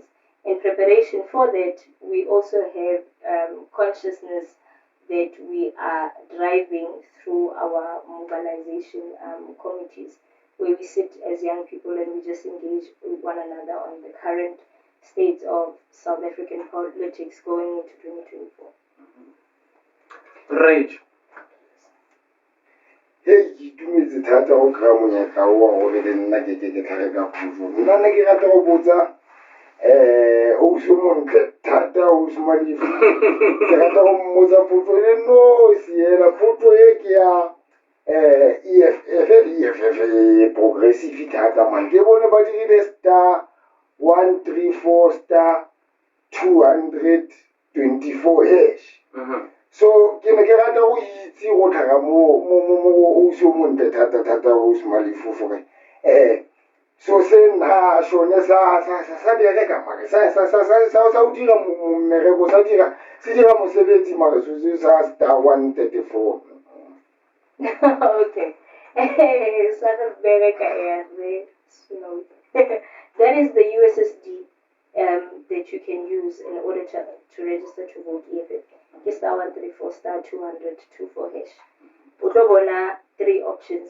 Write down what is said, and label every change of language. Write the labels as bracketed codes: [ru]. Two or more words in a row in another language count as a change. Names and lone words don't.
[en] In preparation for that, we also have consciousness that we are driving through our mobilization committees, where we sit as young people and we just engage with one another on the current state of South African politics going into 2024. Rage. [tn] Hey, ke itumetse thata go kry-a monyetla o wa gore le nna ke tlhage ka puso. Nna ne ke rata go botsa ausi montle thata ausi Malefu. Ke rata go mmotsa potso e nosi hela. Potso e ke ya EFF progressive thata man. Ke bone ba dirile star 134 star 224 hash. So ke ne ke rata go itse go tlhaga mo ausi o montle thata ausi Malefu gore so se nna sone sa bereka mare sa o dira mmereko se dira mosebetsi mare se sa star 134. [en] Okay. That is the USSD that you can use in order to register to vote EFF. Star 134 star 224 hash. Utobona 3 options.